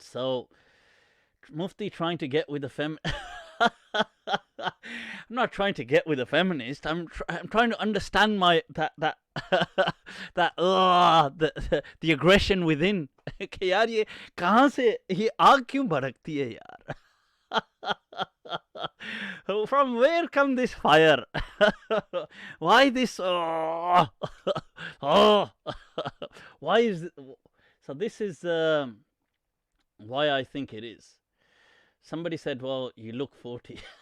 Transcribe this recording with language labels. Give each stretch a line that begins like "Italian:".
English: So Mufti trying to get with the I'm not trying to get with a feminist. I'm trying to understand the aggression within.
Hindi: कि यार ये कहाँ से ये आग क्यों भड़कती है यार?
English: From where come this fire? Why this? Why is it? So this is why I think it is. Somebody said, well, you look 40.